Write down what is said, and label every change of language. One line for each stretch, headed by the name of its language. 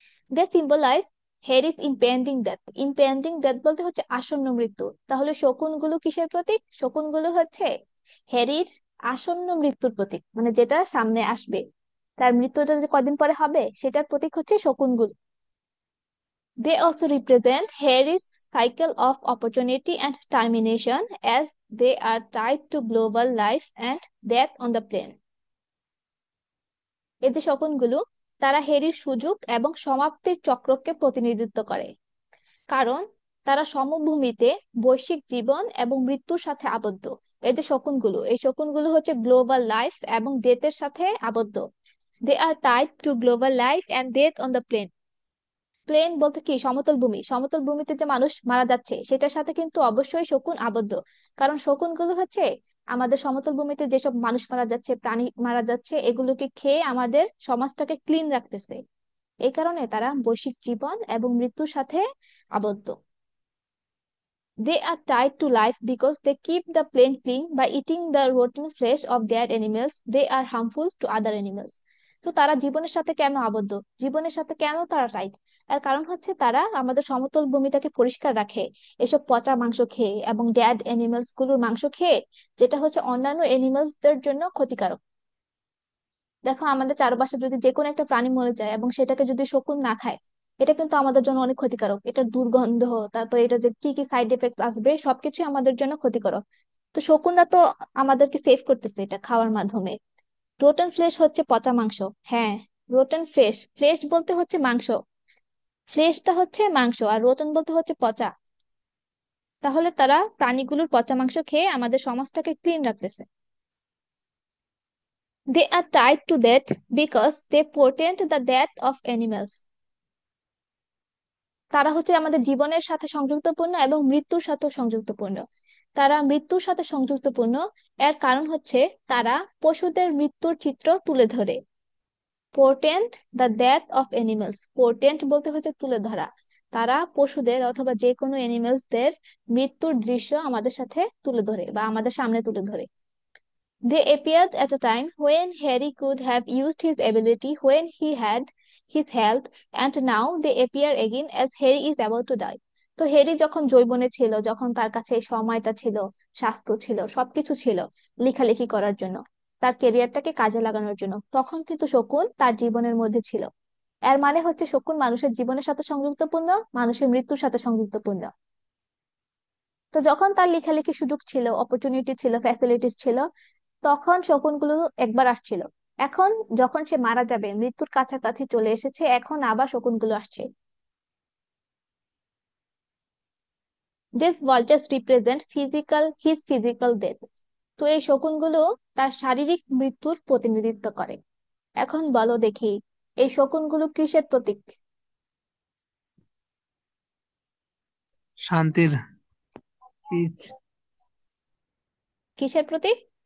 English: They symbolize Harris impending death. Impending death
Bangla: বলতে হচ্ছে আসন্ন মৃত্যু। তাহলে শকুনগুলো কিসের প্রতীক? শকুনগুলো হচ্ছে হ্যারির আসন্ন মৃত্যুর প্রতীক, মানে যেটা সামনে আসবে, তার মৃত্যুটা যে কয়দিন পরে হবে, সেটার প্রতীক হচ্ছে শকুনগুলো।
English: They also represent Harry's cycle of opportunity and termination, as they are tied to global life and death on the plane.
Bangla: এই যে শকুনগুলো, তারা হ্যারির সুযোগ এবং সমাপ্তির চক্রকে প্রতিনিধিত্ব করে, কারণ তারা সমভূমিতে বৈশ্বিক জীবন এবং মৃত্যুর সাথে আবদ্ধ। এই যে শকুনগুলো, এই শকুনগুলো হচ্ছে গ্লোবাল লাইফ এবং ডেথের সাথে আবদ্ধ।
English: They are tied to global life and death on the plain. Plain
Bangla: বলতে কি? সমতল ভূমি। সমতল ভূমিতে যে মানুষ মারা যাচ্ছে, সেটার সাথে কিন্তু অবশ্যই শকুন আবদ্ধ। কারণ শকুনগুলো হচ্ছে আমাদের সমতল ভূমিতে যেসব মানুষ মারা যাচ্ছে, প্রাণী মারা যাচ্ছে, এগুলোকে খেয়ে আমাদের সমাজটাকে ক্লিন রাখতেছে। এই কারণে তারা বৈশ্বিক জীবন এবং মৃত্যুর সাথে আবদ্ধ।
English: They are tied to life because they keep the plain clean by eating the rotten flesh of dead animals. They are harmful to other animals.
Bangla: তো তারা জীবনের সাথে কেন আবদ্ধ, জীবনের সাথে কেন তারা টাইট? এর কারণ হচ্ছে তারা আমাদের সমতল ভূমিটাকে পরিষ্কার রাখে এসব পচা মাংস খেয়ে এবং ড্যাড অ্যানিমালস গুলোর মাংস খেয়ে, যেটা হচ্ছে অন্যান্য অ্যানিমালসদের জন্য ক্ষতিকারক। দেখো আমাদের চারপাশে যদি যে কোনো একটা প্রাণী মরে যায় এবং সেটাকে যদি শকুন না খায়, এটা কিন্তু আমাদের জন্য অনেক ক্ষতিকারক। এটার দুর্গন্ধ, তারপরে এটা যে কি কি সাইড এফেক্ট আসবে সবকিছু আমাদের জন্য ক্ষতিকারক। তো শকুনরা তো আমাদেরকে সেভ করতেছে এটা খাওয়ার মাধ্যমে। রোটেন ফ্লেশ হচ্ছে পচা মাংস। হ্যাঁ, রোটেন ফ্লেশ, ফ্লেশ বলতে হচ্ছে মাংস, ফ্লেশটা হচ্ছে মাংস, আর রোটেন বলতে হচ্ছে পচা। তাহলে তারা প্রাণীগুলোর পচা মাংস খেয়ে আমাদের সমাজটাকে ক্লিন রাখতেছে।
English: They are tied to death because they portend the death of animals.
Bangla: তারা হচ্ছে আমাদের জীবনের সাথে সংযুক্তপূর্ণ এবং মৃত্যুর সাথেও সংযুক্তপূর্ণ। তারা মৃত্যুর সাথে সংযুক্তপূর্ণ, এর কারণ হচ্ছে তারা পশুদের মৃত্যুর চিত্র তুলে ধরে।
English: portent the death of animals, portent
Bangla: বলতে হচ্ছে তুলে ধরা। তারা পশুদের অথবা যে কোনো এনিমেলসদের মৃত্যুর দৃশ্য আমাদের সাথে তুলে ধরে বা আমাদের সামনে তুলে ধরে।
English: They appeared at a time when Harry could have used his ability when he had his health, and now they appear again as Harry is about to die.
Bangla: তো হ্যারি যখন যৌবনে ছিল, যখন তার কাছে এই সময়টা ছিল, স্বাস্থ্য ছিল, সবকিছু ছিল লেখালেখি করার জন্য, তার ক্যারিয়ারটাকে কাজে লাগানোর জন্য, তখন কিন্তু শকুন তার জীবনের মধ্যে ছিল। এর মানে হচ্ছে শকুন মানুষের জীবনের সাথে সংযুক্তপূর্ণ, মানুষের মৃত্যুর সাথে সংযুক্তপূর্ণ। তো যখন তার লেখালেখি সুযোগ ছিল, অপরচুনিটি ছিল, ফ্যাসিলিটিস ছিল, তখন শকুনগুলো একবার আসছিল। এখন যখন সে মারা যাবে, মৃত্যুর কাছাকাছি চলে এসেছে, এখন আবার শকুনগুলো আসছে।
English: This vultures represent his physical death.
Bangla: তো এই শকুনগুলো তার শারীরিক মৃত্যুর প্রতিনিধিত্ব করে। এখন বলো দেখি, এই শকুনগুলো কিসের প্রতীক? শান্তির, পিচ, কিসের প্রতীক?